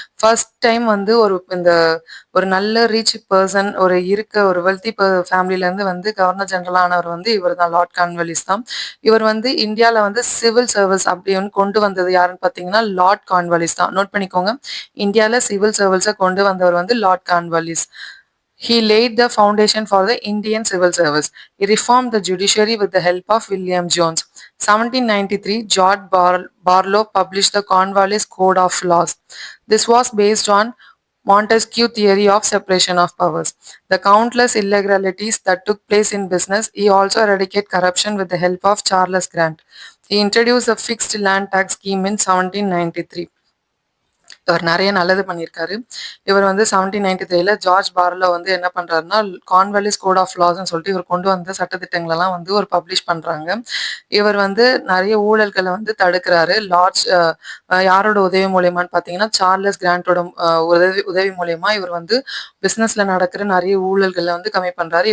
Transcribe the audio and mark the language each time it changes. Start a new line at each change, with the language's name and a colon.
Tamil: First time வந்து ஒரு நல்ல ரிச் பெர்சன் ஒரு வெல்தி ஃபேமிலில இருந்து வந்து கவர்னர் ஜெனரல் ஆனவர் வந்து இவர் தான், லார்ட் கார்ன்வாலிஸ் தான். இவர் வந்து இந்தியால வந்து சிவில் சர்வீஸ் அப்படின்னு கொண்டு வந்தது யாருன்னு பார்த்தீங்கன்னா லார்ட் கார்ன்வாலிஸ் தான். நோட் பண்ணிக்கோங்க. இந்தியால சிவில் சர்வீஸை கொண்டு வந்தவர் வந்து Lord Cornwallis.
English: He laid the foundation for the Indian civil service. He reformed the judiciary with the help of William Jones. 1793, George Barlow published the Cornwallis Code of Laws. This was based on Montesquieu theory of separation of powers. The countless irregularities that took place in business, he also eradicated corruption with the help of Charles Grant. He introduced a fixed land tax scheme in 1793.
Tamil: இவர் நிறைய நல்லது பண்ணியிருக்காரு. இவர் வந்து 1793ல George பார்லோ வந்து என்ன பண்றாருன்னா, Cornwallis code of லாஸ்ன்னு சொல்லிட்டு இவர் கொண்டு வந்த சட்டதிட்டங்களெல்லாம் வந்து ஒரு பப்ளிஷ் பண்றாங்க. இவர் வந்து நிறைய ஊழல்களை வந்து தடுக்கிறாரு. யாரோட உதவி மூலியமான்னு பார்த்தீங்கன்னா, சார்லஸ் கிராண்டோட உதவி உதவி மூலியமா இவர் வந்து பிசினஸ்ல நடக்கிற நிறைய ஊழல்களை வந்து கம்மி பண்றாரு.